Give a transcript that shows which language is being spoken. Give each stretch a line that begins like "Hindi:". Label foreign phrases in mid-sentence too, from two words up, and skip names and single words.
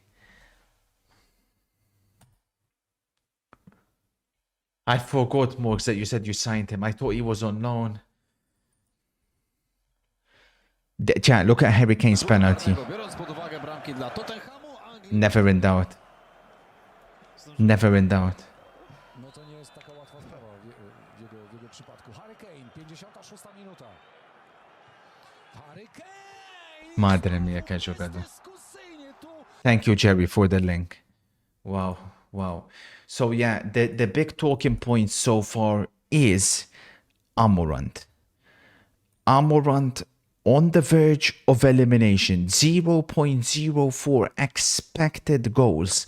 English: I forgot, Morgs, that you said you signed him. I thought he was on loan. Chat, look at Harry Kane's penalty. Never in doubt. Never in doubt.
Polish: No to nie jest taka łatwa sprawa w jego przypadku. Harry Kane, 56 minuta. Harry Kane!
Italian: Madre mia, che giocata.
English: Thank you, Jerry, for the link. Wow, wow. So yeah, the big talking point so far is Amorant. Amorant on the verge of elimination. 0.04 expected goals.